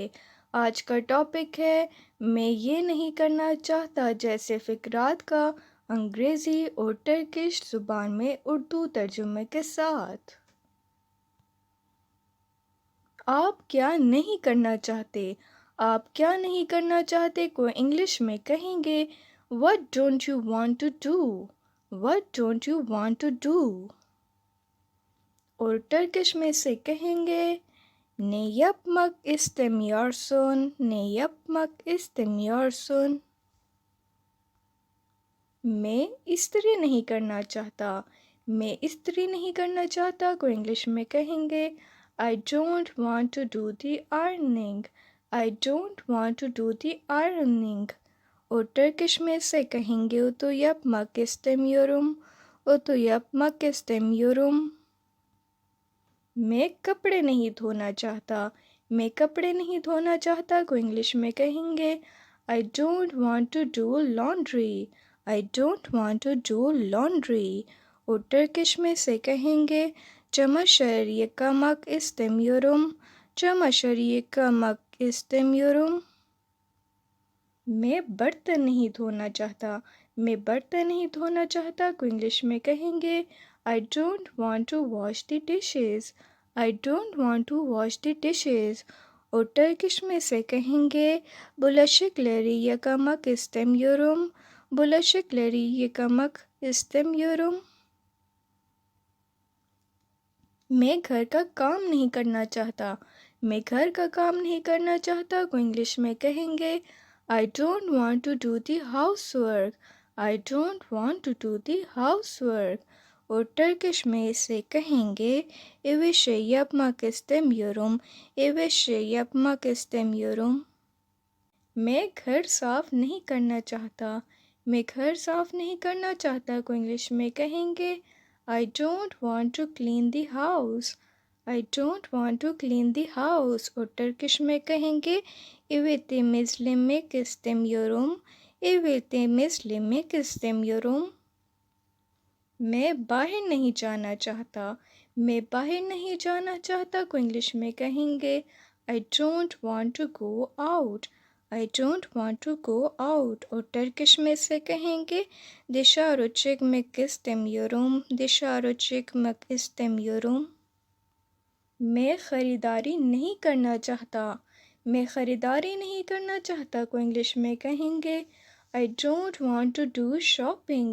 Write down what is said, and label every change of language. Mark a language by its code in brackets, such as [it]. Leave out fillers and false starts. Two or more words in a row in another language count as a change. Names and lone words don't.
[ur] آج کا ٹاپک ہے میں یہ نہیں کرنا چاہتا جیسے فقرات کا انگریزی اور ٹرکش زبان میں اردو ترجمے کے ساتھ۔ آپ کیا نہیں کرنا چاہتے؟ آپ کیا نہیں کرنا چاہتے کو انگلش میں کہیں گے [en] What don't you want to do? What don't you want to do? [ur] اور ٹرکش میں سے کہیں گے [tr] Ne yapmak istemiyorsun? Ne yapmak istemiyorsun? [ur] میں استری نہیں کرنا چاہتا۔ میں استری نہیں کرنا چاہتا کو انگلش میں کہیں گے [en] I don't want to do the ironing. I don't want to do the ironing. [ur] اور ٹرکش میں سے کہیں گے [tr] Utu yapmak istemiyorum. Utu yapmak istemiyorum. [ur] میں کپڑے نہیں دھونا چاہتا۔ میں کپڑے نہیں دھونا چاہتا کو انگلش میں کہیں گے [en] I don't want to do laundry. I don't want to do laundry. [ur] اور ٹرکش میں سے کہیں گے [tr] Çamaşır yıkamak istemiyorum. Çamaşır yıkamak istemiyorum. [ur] میں برتن نہیں دھونا چاہتا۔ میں برتن نہیں دھونا چاہتا کو انگلش میں کہیں گے [en] I don't want to wash the dishes. I don't want to wash the dishes. [ur] اور ٹرکش میں سے کہیں گے [tr] Bulaşıkları yıkamak istemiyorum. Bulaşıkları yıkamak istemiyorum. [ur] میں گھر کا کام نہیں کرنا چاہتا۔ میں گھر کا کام نہیں کرنا چاہتا کو انگلش میں کہیں گے [en] I don't want to do the housework. I don't want to do the housework. [ur] اور ٹرکش میں سے کہیں گے [tr] Evi şey yapmak istemiyorum. Evi şey yapmak istemiyorum. [ur] میں گھر صاف نہیں کرنا چاہتا۔ میں گھر صاف نہیں کرنا چاہتا کو انگلش میں کہیں گے [en] I don't want to clean the house. I don't want to clean the house. [ur] اور ٹرکش میں کہیں گے [tr] Evi temizlemek istemiyorum. Evi temizlemek istemiyorum. [ur] میں باہر نہیں جانا چاہتا۔ میں باہر نہیں جانا چاہتا کو انگلش میں کہیں گے [en] I don't want to go out. I don't want to go out. [ur] اور ٹرکش میں سے کہیں گے [tr] Dışarı çıkmak istemiyorum. Dışarı çıkmak istemiyorum. [ur] میں خریداری نہیں کرنا چاہتا۔ میں خریداری نہیں کرنا چاہتا کو انگلش میں کہیں گے [en] I don't want to do shopping.